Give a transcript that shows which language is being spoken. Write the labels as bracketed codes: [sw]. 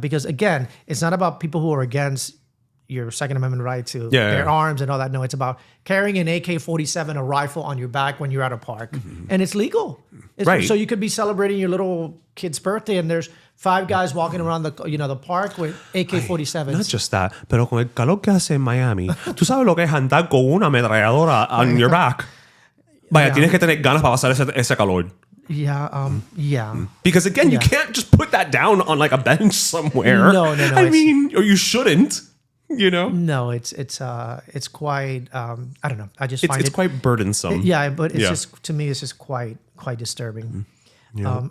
[en] Because again, it's not about people who are against your Second Amendment right to bear arms and all that. No, it's about carrying an AK-47, a rifle on your back when you're at a park. And it's legal. Right. So you could be celebrating your little kid's birthday and there's 5 guys walking around the park with AK-47s. Not just that, [es] pero con el calor que hace en Miami, tú sabes lo que es andar con una ametralladora [en] on your back. [es] Vaya, tienes que tener ganas para pasar ese calor. [en] Yeah. Because again, you can't just put that down on like a bench somewhere. No. I mean, or you shouldn't. You know? No, it's quite. I don't know. I just find it's quite burdensome. Yeah, but it's just, to me, it's just quite disturbing. Yeah.